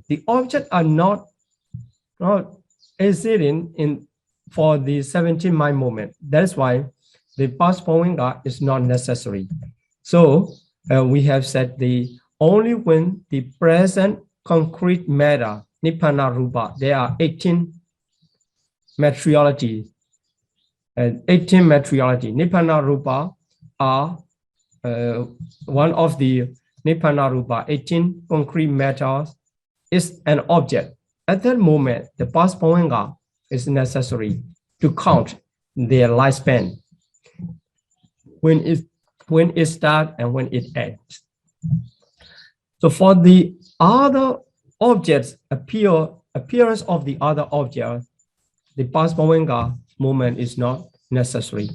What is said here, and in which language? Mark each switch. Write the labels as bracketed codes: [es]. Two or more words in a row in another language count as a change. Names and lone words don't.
[en] The objects are not existing in for the 17 mind moment. That is why the past bhavanga is not necessary. So we have said the only when the present concrete matter, [pi] nibbana rupa, [en] there are 18 materiality. 18 materiality. [pi] Nibbana rupa [en] are one of the [pi] nibbana rupa, [en] 18 concrete matters is an object. At that moment, the past bhavanga is necessary to count their lifespan, when it starts and when it ends. So for the other objects, appearance of the other object, the past bhavanga moment is not necessary.